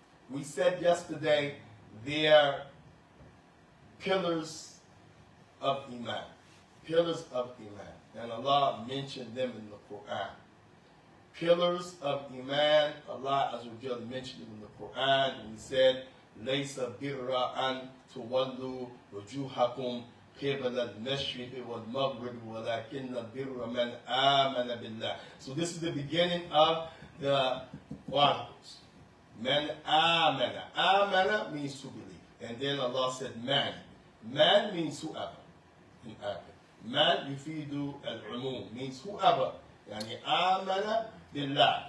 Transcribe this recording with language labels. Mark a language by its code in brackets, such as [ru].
[en] We said yesterday they're pillars of Iman. Pillars of Iman. And Allah mentioned them in the Quran. Pillars of Iman, Allah Azza wa Jalla mentioned them in the Quran. And He said, [ar] لَيْسَ بِرَّ أَن تُوَلُّوا وُجُوهَكُمْ قِبَلَ الْمَشْرِقِ وَالْمَغْرِبِ وَلَكِنَّ الْبِرَّ مَنْ آمَنَ بِاللَّهِ. [en] So this is the beginning of the articles. Man amana. Amana means to believe. And then Allah said man. Man means whoever. In Arabic. [ar] Man yufidu al-umum [en] means whoever. [ar] Yani amana billah.